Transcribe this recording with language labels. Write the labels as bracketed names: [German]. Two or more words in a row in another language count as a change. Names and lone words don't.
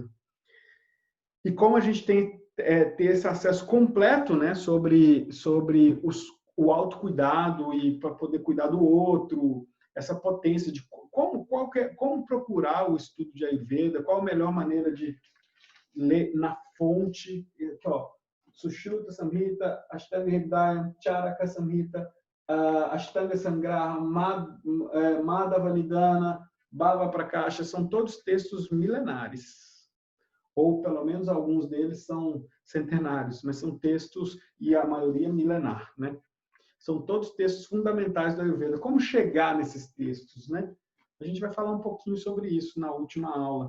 [Portuguese] E como a gente tem ter esse acesso completo, né, sobre o autocuidado e para poder cuidar do outro, essa potência de como procurar o estudo de Ayurveda, qual a melhor maneira de ler na fonte. Aqui, ó, Sushruta Samhita, Ashtanga Hridayam, Charaka Samhita, Ashtanga Sangraha, Madhava Nidana, Bhava Prakasha, são todos textos milenares. Ou pelo menos alguns deles são centenários, mas são textos, e a maioria milenar, né? São todos textos fundamentais da Ayurveda. Como chegar nesses textos, né? A gente vai falar um pouquinho sobre isso na última aula.